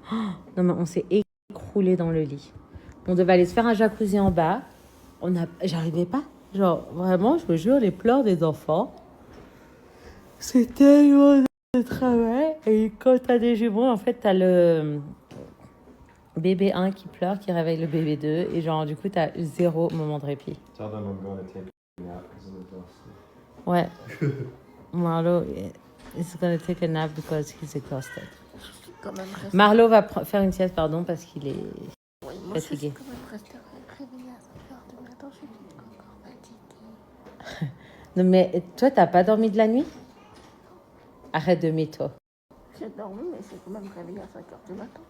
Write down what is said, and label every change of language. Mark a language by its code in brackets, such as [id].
[fr] Oh, non, mais on s'est écroulé dans le lit. On devait aller se faire un jacuzzi en bas. J'arrivais pas. Genre, vraiment, je me jure, les pleurs des enfants. C'est tellement de travail. Et quand t'as des jumeaux, en fait, t'as le bébé 1 qui pleure, qui réveille le bébé 2. Et genre, du coup, t'as 0 moment de répit. [en] Tell them I'm going to take a nap because I'm exhausted. [fr] Ouais. [en] Marlo is gonna take a nap because he's exhausted. [fr] Quand même resté. Marlo va faire une sieste, pardon, parce qu'il est Oui, moi, je suis fatigué. quand même restée réveillée à 5h du matin. Je suis encore fatiguée. Non, mais toi, t'as pas dormi de la nuit? Arrête de mytho. J'ai dormi, mais je suis quand même réveillée à 5h du matin.